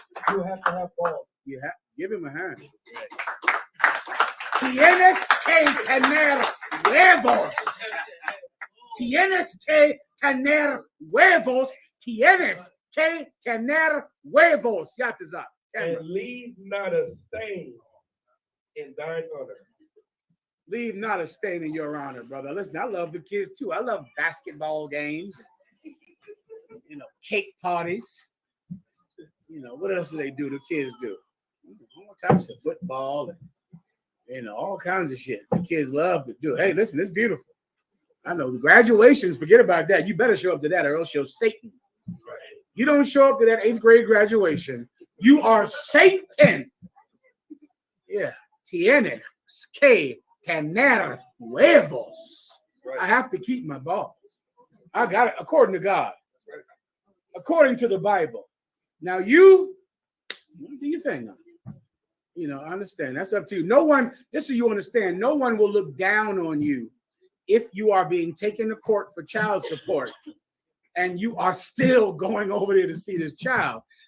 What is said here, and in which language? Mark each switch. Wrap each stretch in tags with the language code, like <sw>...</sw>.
<en>You have to have balls. You have, give him a hand.</en> <es>Tienes que tener huevos. Tienes que tener huevos. Tienes que tener huevos. Yataza.</es> <en>And leave not a stain in thine honor. Leave not a stain in your honor, brother. Listen, I love the kids too. I love basketball games, cake parties. What else do they do? The kids do all types of football, You know, all kinds of shit. The kids love to do. Hey, listen, it's beautiful. I know the graduations, forget about that. You better show up to that or else you're Satan. You don't show up to that 8th grade graduation, you are Satan. Yeah.</en> <es>Tienes que tener huevos.</es> <en>I have to keep my balls. I got it according to God. According to the Bible. Now you do your thing. You know, I understand. That's up to you. No one, just so you understand, no one will look down on you if you are being taken to court for child support and you are still going over there to see this child.</en>